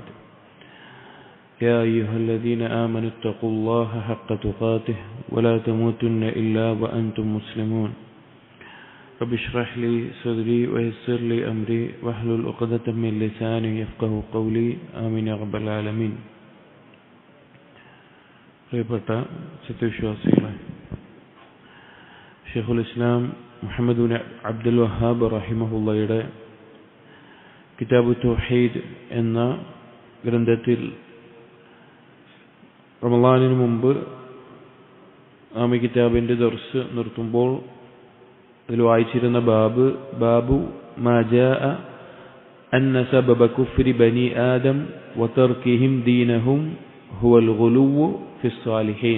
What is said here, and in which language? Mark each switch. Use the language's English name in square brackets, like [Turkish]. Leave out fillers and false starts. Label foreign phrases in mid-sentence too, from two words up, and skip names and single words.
[Arabic] يا أيها الذين آمنوا اتقوا الله حق تقاته ولا تموتن إلا وأنتم مسلمون. رب اشرح لي صدري ويسر لي أمري واحلل عقدة من لساني يفقهوا قولي آمين يا رب العالمين. [Malayalam] പ്രിയപ്പെട്ട സത്യവിശ്വാസികളെ, ഷെയ്ഖുൽ ഇസ്ലാം മുഹമ്മദ് ബിൻ അബ്ദുൽ വഹാബ് റഹിമഹുള്ളയുടെ കിതാബു തൗഹീദ് എന്ന ഗ്രന്ഥത്തിൽ റമളാനിന് മുമ്പ് നാം ഈ കിതാബിൻ്റെ ദർസ് നിർത്തുമ്പോൾ അതിൽ വായിച്ചിരുന്ന [Arabic] باب ما جاء أن سبب كفر بني آدم وتركهم دينهم هو الغلو في الصالحين.